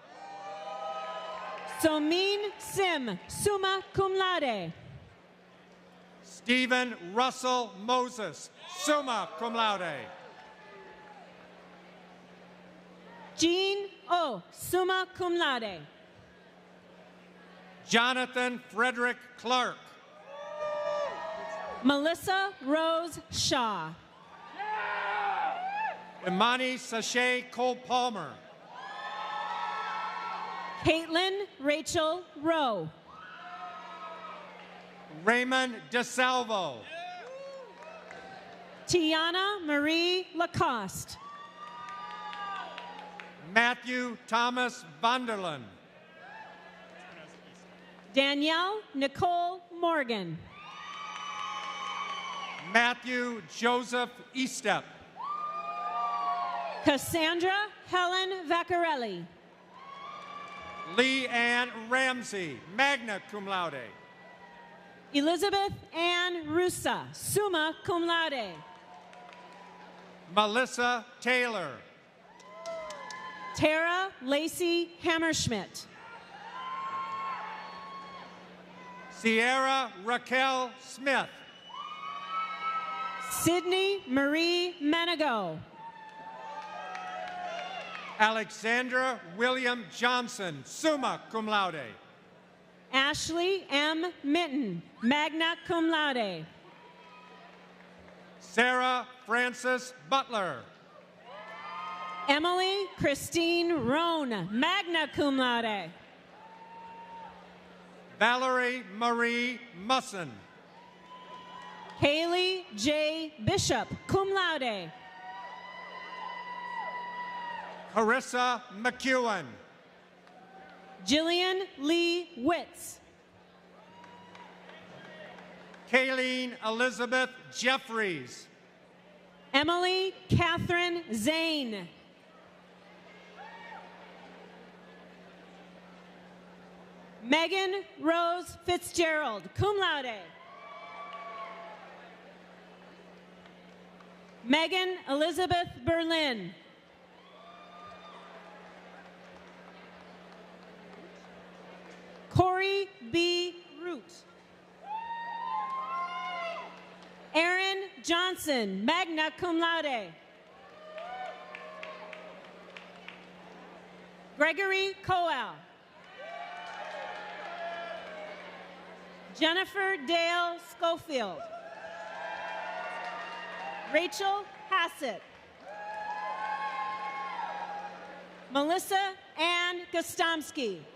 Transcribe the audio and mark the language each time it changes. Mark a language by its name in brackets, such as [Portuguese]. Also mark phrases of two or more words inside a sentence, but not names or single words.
[Latin] Somin Sim, summa cum laude. [English] Stephen Russell Moses, [Latin] summa cum laude. Jean O, summa cum laude. [English] Jonathan Frederick Clark. Melissa Rose Shaw. Imani Sachet Cole Palmer. Caitlin Rachel Rowe. Raymond DeSalvo. Tiana Marie Lacoste. Matthew Thomas Vonderland. Danielle Nicole Morgan. Matthew Joseph Estep. Cassandra Helen Vaccarelli. Lee Ann Ramsey, [Latin] magna cum laude. [English] Elizabeth Ann Russa, [Latin] summa cum laude. [English] Melissa Taylor. Tara Lacey Hammerschmidt. Sierra Raquel Smith. Sydney Marie Menago. Alexandra William Johnson, [Latin] summa cum laude. [English] Ashley M. Minton, [Latin] magna cum laude. [English] Sarah Frances Butler. Emily Christine Roan, [Latin] magna cum laude. [English] Valerie Marie Musson. Haley J. Bishop, [Latin] cum laude. [English] Carissa McEwen. Jillian Lee Witz. Kayleen Elizabeth Jeffries. Emily Catherine Zane. Megan Rose Fitzgerald, [Latin] cum laude. [English] Megan Elizabeth Berlin. Corey B. Root. Aaron Johnson, [Latin] magna cum laude. [English] Gregory Coel. Jennifer Dale Schofield. Rachel Hassett. Melissa Ann Gostomski.